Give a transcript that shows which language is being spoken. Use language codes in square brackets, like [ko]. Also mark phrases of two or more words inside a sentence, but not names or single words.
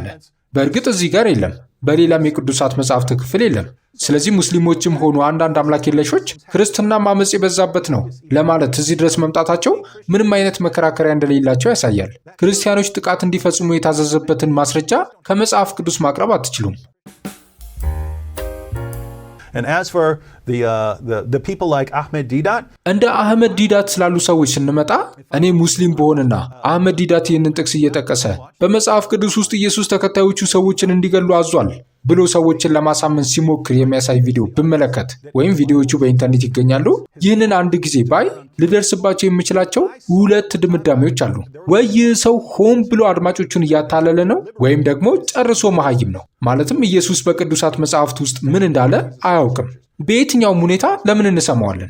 [am] በእርግጥ እዚህ ጋር የለም። በሌላም የቅዱሳት መጻሕፍት ክፍል የለም። ስለዚህ ሙስሊሞችም ሆኑ አንዳንድ አምላክ የለሾች ክርስትና ማመጽ የበዛበት ነው ለማለት እዚህ ድረስ መምጣታቸው ምንም አይነት መከራከሪያ እንደሌላቸው ያሳያል። ክርስቲያኖች ጥቃት እንዲፈጽሙ የታዘዘበትን ማስረጃ ከመጽሐፍ ቅዱስ ማቅረብ አትችሉም። [en] And as for the people like Ahmed Deedat, [am] እንደ አህመድ ዲዳት ስላሉ ሰዎች ስንመጣ እኔ ሙስሊም በሆንና አህመድ ዲዳት ይህንን ጥቅስ እየጠቀሰ በመጽሐፍ ቅዱስ ውስጥ ኢየሱስ ተከታዮቹ ሰዎችን እንዲገሉ አዟል ብሎ ሰዎችን ለማሳመን ሲሞክር የሚያሳይ ቪዲዮ ብመለከት ወይም ቪዲዮዎቹ በኢንተርኔት ይገኛሉ፣ ይህንን አንድ ጊዜ ባይ ልደርስባቸው የምችላቸው ሁለት ድምዳሜዎች አሉ። ወይ ይህ ሰው ሆን ብሎ አድማጮቹን እያታለለ ነው፣ ወይም ደግሞ ጨርሶ መሐይም ነው። ማለትም ኢየሱስ በቅዱሳት መጽሐፍት ውስጥ ምን እንዳለ አያውቅም። በየትኛውም ሁኔታ ለምን እንሰማዋለን?